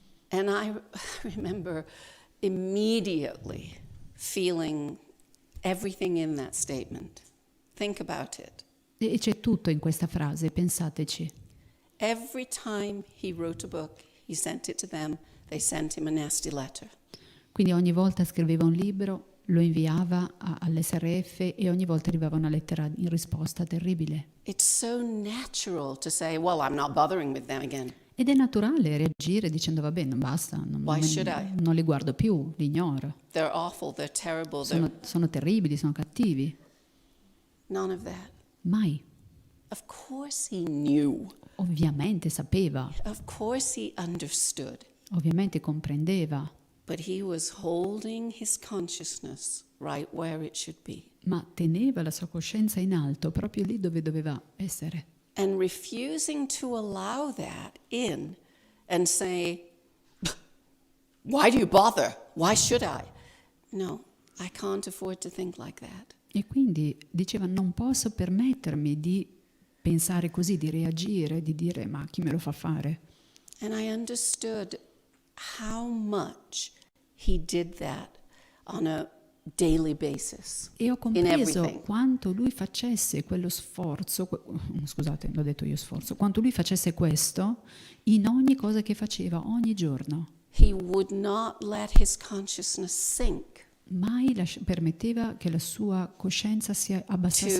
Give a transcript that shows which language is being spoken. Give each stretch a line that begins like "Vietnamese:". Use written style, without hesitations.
English: And I remember immediately feeling everything in that statement. Think about it.
Italian: E c'è tutto in questa frase, pensateci.
English: Every time he wrote a book, he sent it to them, they sent him a nasty letter.
Italian: Quindi ogni volta scriveva un libro, lo inviava all'SRF e ogni volta arrivava una lettera in risposta terribile.
English: It's so natural to say, well, I'm not bothering with them again.
Italian: Ed è naturale reagire dicendo va bene, basta,
English: Why should I?
Italian: non li guardo più, li ignoro.
English: They're awful, they're terrible.
Italian: Sono terribili, sono cattivi.
English: None of that.
Italian: Mai.
English: Of course he knew.
Italian: Ovviamente sapeva,
English: Of course he understood.
Italian: ovviamente comprendeva,
English: But he was holding his consciousness right where it should be.
Italian: ma teneva la sua coscienza in alto, proprio lì dove doveva essere.
English: And refusing to allow that in and say, why do you bother? Why should I? No, I can't afford to think like that.
Italian: E quindi diceva non posso permettermi di pensare così, di reagire, di dire ma chi me lo fa fare?
English: And I understood how much he did that on a daily basis.
Italian: E ho compreso
English: everything.
Italian: quanto lui facesse quello sforzo, scusate, l'ho detto io sforzo, quanto lui facesse questo in ogni cosa che faceva, ogni giorno.
English: He would not let his consciousness sink
Italian: Mai permetteva che la sua coscienza si abbassasse